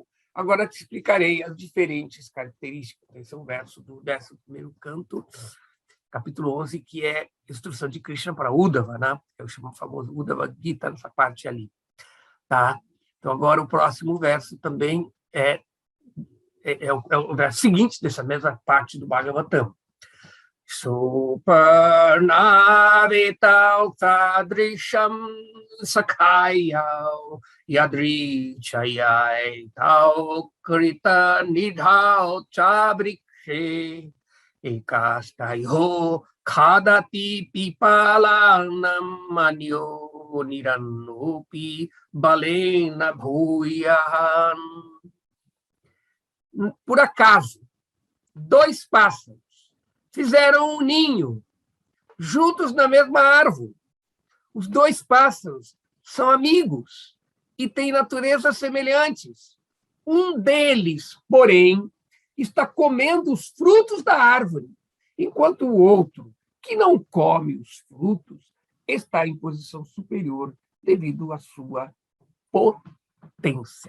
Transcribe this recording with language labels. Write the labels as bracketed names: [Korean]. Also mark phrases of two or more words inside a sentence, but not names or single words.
[Portuguese] Agora te explicarei as diferentes características. Esse é um verso do 11º canto, capítulo 11, que é instrução de Krishna para Uddhava, né? É o famoso Uddhava Gita, nessa parte ali. Tá? Então, agora, o próximo verso também é o verso seguinte dessa mesma parte do Bhagavatam. [Sanskrit] Suparnavitau sadrisham sakhayau yadrichayai tau krita nidhau chabrikshe ekastayo khadati pipalanam manyo niranupi balena bhuyahan. [Portuguese] Por acaso, dois pássaros fizeram um ninho juntos na mesma árvore. Os dois pássaros são amigos e têm naturezas semelhantes. Um deles, porém, está comendo os frutos da árvore, enquanto o outro, que não come os frutos, está em posição superior devido à sua potência.